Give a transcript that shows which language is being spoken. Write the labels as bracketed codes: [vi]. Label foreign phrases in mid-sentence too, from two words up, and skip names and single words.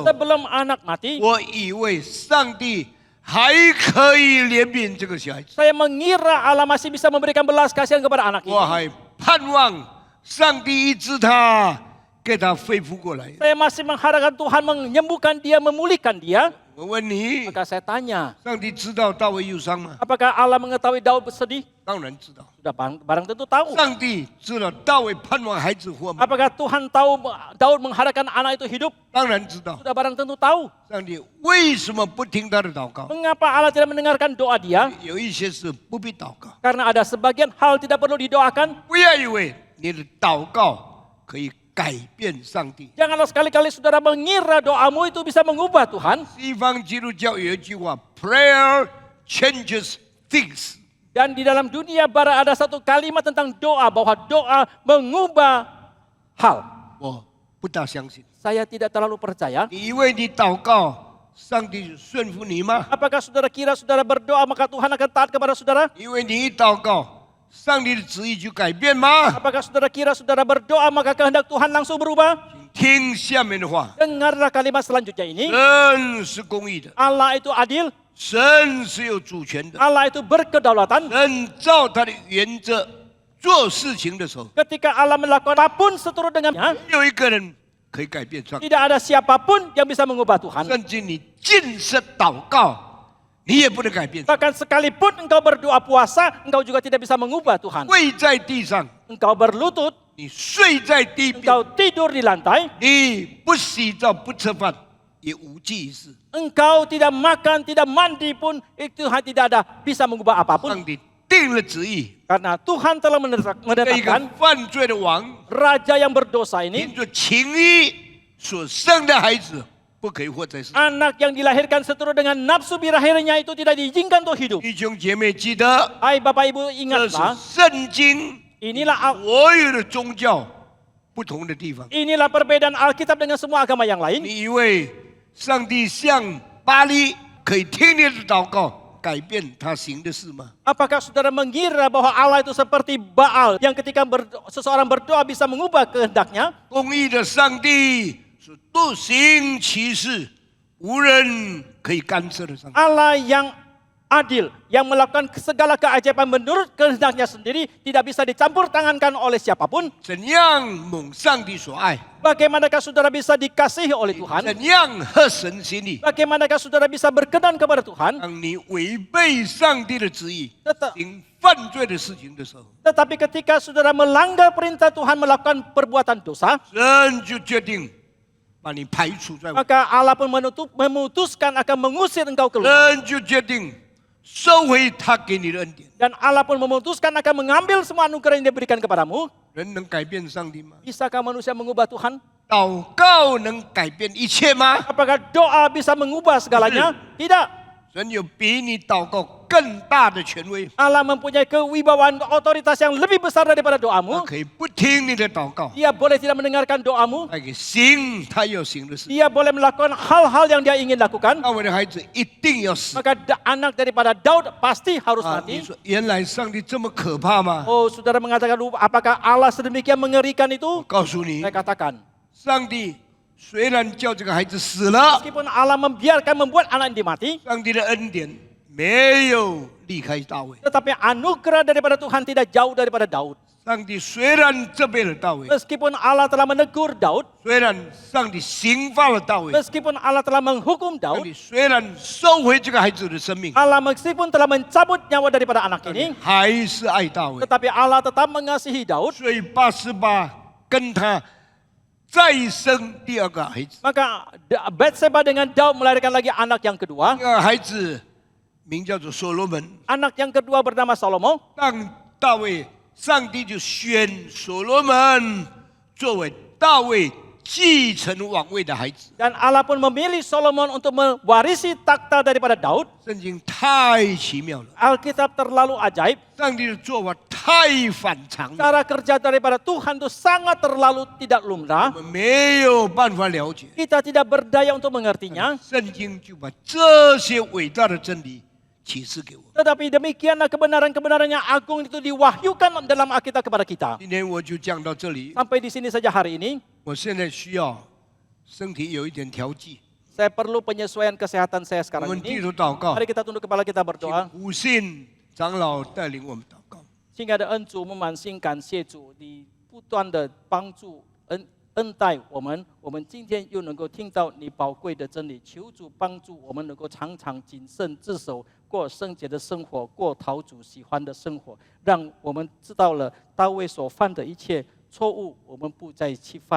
[id] sebelum anak mati, [zh] 我以为上帝还可以怜悯这个小孩子， [id] saya mengira Allah masih bisa memberikan belas kasihan kepada anak [zh] 我 [id] ini. [zh] 还盼望上帝医治他，给他恢复过来。 [id] Saya masih mengharapkan Tuhan menyembuhkan dia, memulihkan dia. [zh] 我问你， [id] Maka saya tanya, [zh] 上帝知道大卫忧伤吗？ [id] apakah Allah mengetahui Daud bersedih? [zh] 当然知道。 [id] Sudah barang tentu tahu. [zh] 上帝知道大卫盼望孩子活吗？ [id] Apakah Tuhan tahu Daud mengharapkan anak itu hidup? [zh] 当然知道。 [id] Sudah barang tentu tahu. [zh] 上帝为什么不听他的祷告？ [id] Mengapa Allah tidak mendengarkan doa dia? [zh] 有一些事不必祷告， [id] Karena ada sebagian hal tidak perlu didoakan. [zh] 不要以为你的祷告可以改变上帝。 [id] Janganlah sekali-kali saudara mengira doamu itu bisa mengubah Tuhan. [zh] 西方基督教有一句话 ： [en] “Prayer changes things。” [id] Dan di dalam dunia barat ada satu kalimat tentang doa, bahwa doa mengubah hal. [zh] 我不大相信。 [id] Saya tidak terlalu percaya. [zh] 你以为你祷告，上帝顺服你吗？ [id] Apakah saudara kira saudara berdoa maka Tuhan akan taat kepada saudara? [zh] 因为你一祷告，上帝的旨意就改变吗？ [id] Apakah saudara kira saudara berdoa maka kehendak Tuhan langsung berubah? [zh] 听下面的话， [id] Dengarlah kalimat selanjutnya ini. [zh] 神是公义的， [id] Allah itu adil, [zh] 神是有主权的， [id] Allah itu berkedaulatan. [zh] 神照他的原则做事情的时候， [id] Ketika Allah melakukan apapun seturut dengannya, [zh] 没有一个人可以改变上帝。 [id] tidak ada siapapun yang bisa mengubah Tuhan. [zh] 甚至你尽是祷告，你也不能改变。 [id] Bahkan sekalipun engkau berdoa puasa, engkau juga tidak bisa mengubah Tuhan. [zh] 跪在地上， [id] Engkau berlutut, [zh] 你睡在地边， [id] engkau tidur di lantai, [zh] 你不洗澡不吃饭，也无济于事。 [id] engkau tidak makan, tidak mandi pun, itu tidak ada bisa mengubah apapun. [zh] 上帝定了旨意， [id] Karena Tuhan telah [zh] 这一个 [id] menetapkan [zh] 犯罪的王， [id] raja yang berdosa ini, [zh] 凭着情欲所生的孩子，不可以活在世上。 [id] anak yang dilahirkan seturut dengan nafsu birakhirnya itu tidak diizinkan untuk hidup. [zh] 弟兄姐妹，记得 [id] Hai Bapak Ibu [zh] 这是 [id] ingatlah, [zh] 圣经， [id] inilah [zh] 所有的宗教不同的地方。 [id] Inilah perbedaan Alkitab dengan semua agama yang lain. [zh] 你以为上帝像巴利可以听你的祷告，改变他行的事吗？ [id] Apakah saudara mengira bahwa Allah itu seperti Baal yang ketika seseorang berdoa bisa mengubah kehendaknya? [zh] 公义的上帝是独行其事，无人可以干涉的上帝。 [id] Allah yang adil, yang melakukan segala keajaiban menurut kehendaknya sendiri, tidak bisa dicampur tangankan oleh siapapun. [zh] 怎样蒙上帝所爱， [id] Bagaimanakah saudara bisa dikasihi oleh Tuhan? [zh] 怎样合神心意， [id] Bagaimanakah saudara bisa berkenan kepada Tuhan? [zh] 当你违背上帝的旨意， [id] Tetap- [zh] 行犯罪的事情的时候， [id] Tetapi ketika saudara melanggar perintah Tuhan melakukan perbuatan dosa, [zh] 神就决定把你排除在外， [id] maka Allah pun memutuskan akan mengusir engkau keluar. [zh] 神就决定收回他给你的恩典。 [id] Dan Allah pun memutuskan akan mengambil semua anugerah yang diberikan kepadamu. [zh] 人能改变上帝吗？ [id] Bisakah manusia mengubah Tuhan? [zh] 祷告能改变一切吗？ [id] Apakah doa bisa mengubah segalanya? Tidak. [zh] 神有比你祷告更大的权威， [id] Allah mempunyai kewibawaan otoritas yang lebih besar daripada [zh] 他 [id] doamu. [zh] 可以不听你的祷告， [id] Dia boleh tidak mendengarkan doamu. [zh] 他可以行他要行的事。 [id] Dia boleh melakukan hal-hal yang dia ingin lakukan. [zh] 大卫的孩子一定要死 [id] Maka anak daripada Daud pasti harus [zh] 啊！ [id] mati. [zh] 你说原来上帝这么可怕吗？ [id] Oh, saudara mengatakan, apakah Allah sedemikian mengerikan [zh] 我 [id] itu? [zh] 告诉你 [id] Saya，katakan, [zh] 上帝虽然叫这个孩子死了， [id] meskipun Allah membiarkan membuat anak ini mati, [zh] 上帝的恩典没有离开大卫。 [id] tetapi anugerah daripada Tuhan tidak jauh daripada Daud. [zh] 上帝虽然责备了大卫， [id] Meskipun Allah telah menegur Daud, [zh] 虽然上帝刑罚了大卫， [id] meskipun Allah telah menghukum [zh] 上 [id] Daud, [zh] 帝虽然收回这个孩子的生命， [id] Allah meskipun telah mencabut nyawa daripada anak ini, [zh] 还是爱大卫。 [id] tetapi Allah tetap mengasihi Daud. [zh] 所以88跟他再生第二个孩子， [id] Maka Batseba dengan Daud melahirkan lagi anak yang kedua. [zh] 这个孩子名叫做所罗门。 [id] Anak yang kedua bernama Salomo. [zh] 当大卫，上帝就选所罗门作为大卫继承王位的孩子。 [id] Dan Allah pun memilih Solomon untuk mewarisi takhta daripada Daud. [zh] 圣经太奇妙了， [id] Alkitab terlalu ajaib. [zh] 上帝的做法太反常了， [id] Cara kerja daripada Tuhan itu sangat terlalu tidak lumrah. [zh] 我们没有办法了解。 [id] Kita tidak berdaya untuk mengertinya. [zh] 圣经就把这些伟大的真理启示给我。 [id] Tetapi demikianlah kebenaran-kebenaran yang agung itu diwahyukan dalam Alkitab kepada kita. [zh] 今天我就讲到这里。 [id] Sampai di sini saja hari ini. [zh] 我现在需要身体有一点调剂， [id] Saya perlu penyesuaian kesehatan saya [zh] 我 [id] sekarang [zh] 们低 [id] ini. [zh] 头祷告， [id] Mari kita tunduk kepala kita [zh] 请 [id] berdoa. [zh] 五信长老带领我们祷告。 [id] Sehingga ada [zh] 恩主，我们满心感谢主，你不断的帮助恩待我们。我们今天又能够听到你宝贵的真理，求主帮助我们能够常常谨慎自守，过圣洁的生活，过讨主喜欢的生活，让我们知道了大卫所犯的一切错误，我们不再去犯。